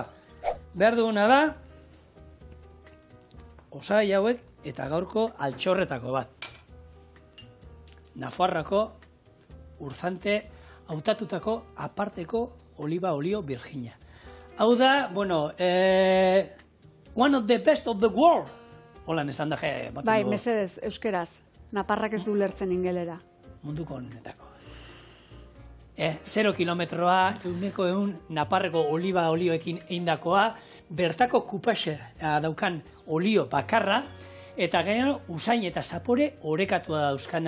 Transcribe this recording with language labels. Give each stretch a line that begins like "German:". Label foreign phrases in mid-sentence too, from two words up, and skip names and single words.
Basque: Behar duguna da, osagai hauek eta gaurko altxorretako bat. Nafarroako Urzante hautatutako aparteko oliba olio Virginia. Hau da, bueno,
English: one of the best of the world.
Basque: Holan esan da, Bai, mesedez, euskeraz. Naparrak ez du lertzen ingelera. Munduko honetako. 0 kilometroa, 100 naparreko oliba olioekin eindakoa, bertako kupaxe daukan olio bakarra, eta gero usain eta zapore orekatua dauzkana.